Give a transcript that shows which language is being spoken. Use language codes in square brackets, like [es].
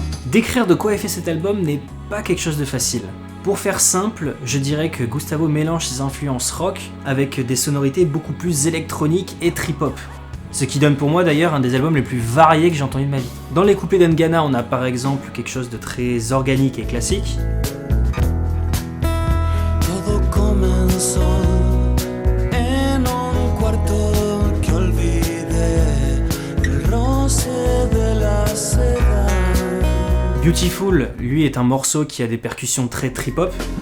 [fr] Décrire de quoi est fait cet album n'est pas quelque chose de facile. Pour faire simple, je dirais que Gustavo mélange ses influences rock avec des sonorités beaucoup plus électroniques et trip-hop. Ce qui donne pour moi d'ailleurs un des albums les plus variés que j'ai entendu de ma vie. Dans les couplets d'Ngana, on a par exemple quelque chose de très organique et classique. [es] Todo comenzó en un cuarto que olvidé, el roce de la seda. [fr] Beautiful, lui, est un morceau qui a des percussions très trip-hop.